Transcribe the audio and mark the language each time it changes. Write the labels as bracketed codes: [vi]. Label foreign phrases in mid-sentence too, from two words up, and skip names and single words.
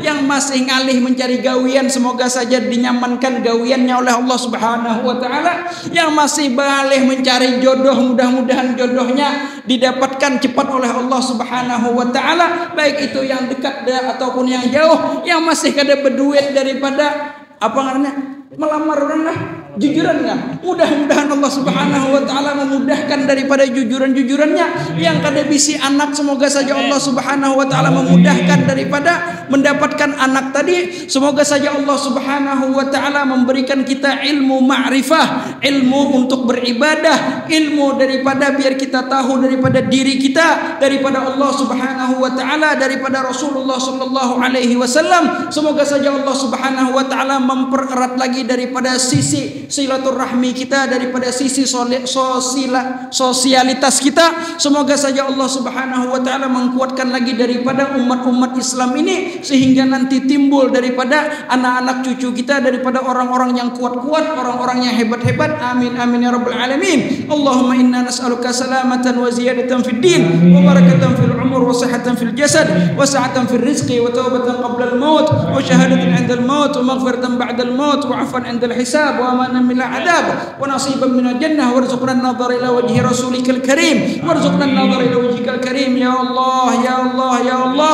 [bjn] Yang masih ngalih mencari gawian, semoga saja dinyamankan gawiannya oleh Allah [ar] سبحانه وتعالى. [bjn] Yang masih ngalih mencari jodoh, mudah-mudahan jodohnya didapatkan cepat oleh Allah [ar] سبحانه وتعالى, [bjn] baik itu yang dekat ataupun yang jauh. Yang masih kada berduit daripada apa namanya? Melamar orang lah, jujurannya. Mudah-mudahan Allah [ar] سبحانه وتعالى [bjn] memudahkan daripada jujuran-jujurannya. Yang kada bisi anak, semoga saja Allah [ar] سبحانه وتعالى [bjn] memudahkan daripada mendapatkan anak tadi. [id] Semoga saja Allah [ar] سبحانه وتعالى [id] memberikan kita ilmu ma'rifah, ilmu untuk beribadah, ilmu daripada biar kita tahu daripada diri kita, daripada Allah [ar] سبحانه وتعالى, [id] daripada Rasulullah [ar] صلى الله عليه وسلم. [id] Semoga saja Allah [ar] سبحانه وتعالى [id] mempererat lagi daripada sisi silaturahmi kita, daripada sisi sosialitas kita. Semoga saja Allah [ar] سبحانه وتعالى [id] mengkuatkan lagi daripada umat-umat Islam ini, sehingga nanti timbul daripada anak-anak cucu kita daripada orang-orang yang kuat-kuat, orang-orang yang hebat-hebat. [ar] آمين آمين يا رب العالمين. اللهم إنا نسألك سلامة وزيادة في الدين وبركة في العمر وصحة في الجسد وسعة في الرزق وتوبة قبل الموت وشهادة عند الموت ومغفرة بعد الموت وعفوا عند الحساب وأمانا من العذاب ونصيبا من الجنة وارزقنا النظر إلى وجه رسولك الكريم وارزقنا النظر إلى وجهك الكريم يا الله يا الله يا الله.